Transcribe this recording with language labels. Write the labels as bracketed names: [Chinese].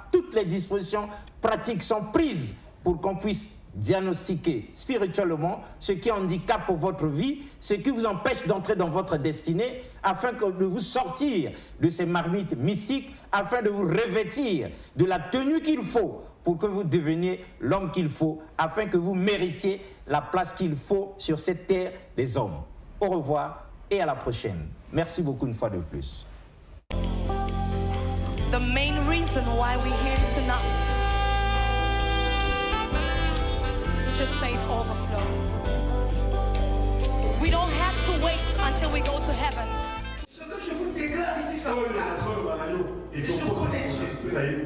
[French] Toutes les dispositions pratiques sont prises pour qu'on puisse diagnostiquer spirituellement ce qui handicape votre vie, ce qui vous empêche d'entrer dans votre destinée, afin de vous sortir de ces marmites mystiques, afin de vous revêtir de la tenue qu'il faut pour que vous deveniez l'homme qu'il faut, afin que vous méritiez la place qu'il faut sur cette terre des hommes. Au revoir et à la prochaine. Merci beaucoup une fois de plus. [English] The main reason why we're here tonight, it just says overflow. We don't have to wait until we go to heaven. [French] Ce que je vous déclare ici, ça va et je connais Dieu.